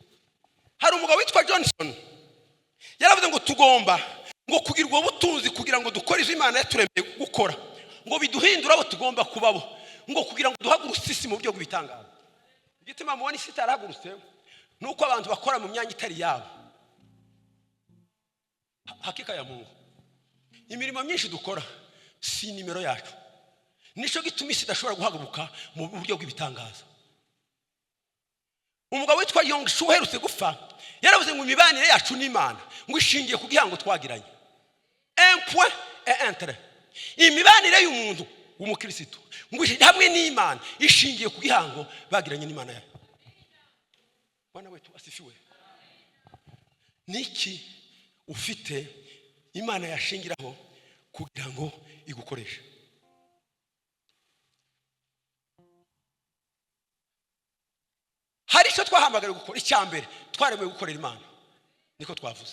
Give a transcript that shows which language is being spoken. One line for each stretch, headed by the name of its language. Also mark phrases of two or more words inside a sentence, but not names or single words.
Kinyarwanda: Hari umugabo witwa Johnson yaravuze ngo tugomba ngo kugirwa ubutunzi kugira ngo dukore ivyo Imana yaturemeye gukora, ngo biduhindura abo tugomba kubabo, ngo kugira ngo duhagurutse isi mu buryo bw'ibitangaza. Igituma mubona isi itarahagurutse nuko abantu bakora mu myanya itari yabo.
Swahili: Hakika ya Mungu,
Kinyarwanda: imirimo myinshi dukora si nimero yacu, nico gituma isi idashobora guhaguruka mu buryo bw'ibitangaza. Umugabo witwa Yong Shu uherutse gupfa yaravuze ngo imibanire yacu n'Imana ngo ishingiye ku gihango twagiranye.
French: Un point et un trait.
Kinyarwanda: Imibanire y'umuntu w'umukristo ngo hamwe n'Imana ishingiye ku gihango bagiranye n'Imana yayo.
Swahili: Bwana wetu asifiwe.
Kinyarwanda: Niki ufite Imana yashingiraho kugira ngo igukoreshe? Hari icyo twahamagara gukora. Icyambere twaremewe gukorera Imana, niko twavuze.